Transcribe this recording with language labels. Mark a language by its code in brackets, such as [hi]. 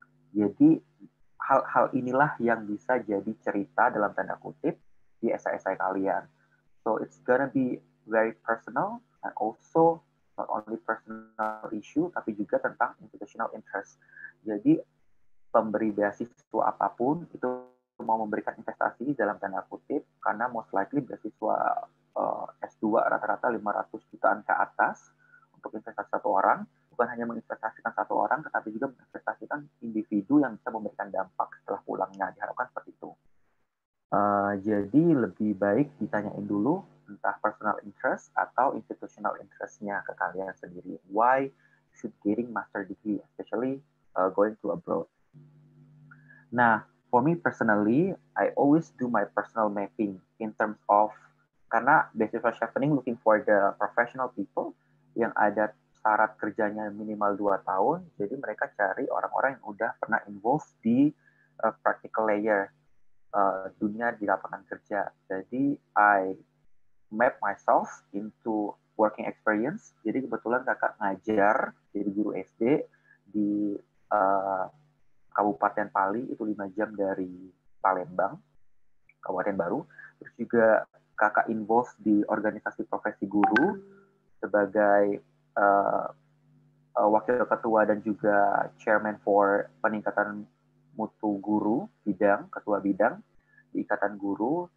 [id] Jadi hal-hal inilah yang bisa jadi cerita dalam tanda kutip di esai-esai kalian. [en] So it's gonna be very personal and also not only personal issue [id] tapi juga tentang [en] institutional interest. [id] Jadi pemberi beasiswa apapun itu mau memberikan investasi dalam tanda kutip karena [en] most likely [id] beasiswa S2 rata-rata 500 jutaan ke atas untuk investasi satu orang, bukan hanya menginvestasikan satu orang tetapi juga menginvestasikan individu yang bisa memberikan dampak setelah pulangnya, diharapkan seperti itu. Jadi lebih baik ditanyain dulu entah personal interest atau institutional interest-nya ke kalian sendiri. [en] Why should getting master degree, especially going to abroad? [id] Nah, [en] for me personally, I always do my personal mapping in terms of, [id] karena beasiswa chevening [en] looking for the professional people [id] yang ada syarat kerjanya minimal 2 tahun, jadi mereka cari orang-orang yang udah pernah involved di practical layer dunia di lapangan kerja. [en] Jadi I map myself into working experience. [id] Jadi kebetulan kakak ngajar jadi guru SD di Kabupaten Pali, itu 5 jam dari Palembang, Kabupaten Baru. Terus juga kakak involved di organisasi profesi guru sebagai wakil ketua dan juga chairman for peningkatan mutu guru bidang, ketua bidang di Ikatan Guru.